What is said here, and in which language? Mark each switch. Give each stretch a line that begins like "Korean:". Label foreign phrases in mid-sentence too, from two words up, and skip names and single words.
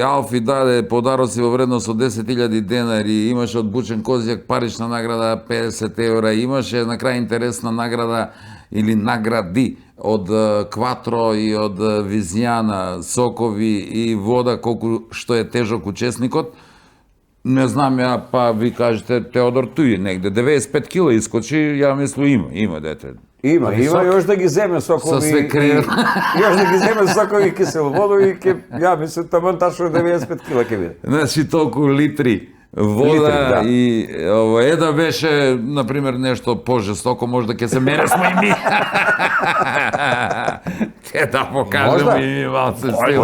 Macedonian: Алфи даде подароци во вредност од 10.000 денари, имаше од Бучен Козјак парична награда 50 евра, имаше на крај интересна награда или награди од Кватро и од Визијана, сокови и вода, колку што е тежок учесникот. Не знам ја, па ви кажете Теодор туј негде 95 кила искочи, ја мислам има дете. Има još da ги земе сокови. Со све кревет. Još da ги земе сокови киселоводови, ја мислам таман ташно 95 кила ќе биде. Значи толку литри вода и да беше, например, нешто пожестоко, можда ќе се мере смо и ми. Ке да покажем и малце стил.